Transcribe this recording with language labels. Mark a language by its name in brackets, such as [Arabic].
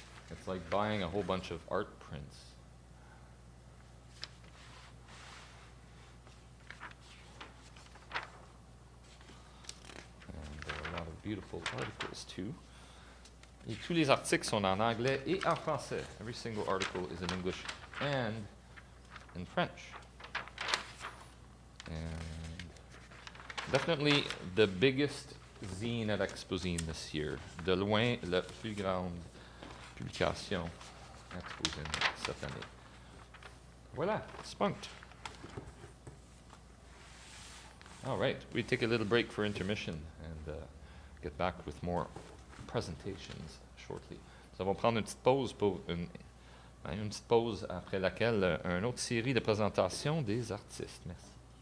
[English] It's like buying a whole bunch of art prints. And there are a lot of beautiful articles too. [French] Et tous les articles sont en anglais et en français. [English] Every single article is in English and in French. And definitely the biggest zine at Expozine this year. [French] De loin, la plus grande publication à Expozine cette année. Voilà, Spunkt. [English] All right, we take a little break for intermission and get back with more presentations shortly. [French] Nous allons prendre une petite pause pour une petite pause après laquelle une autre série de présentations des artistes. Merci.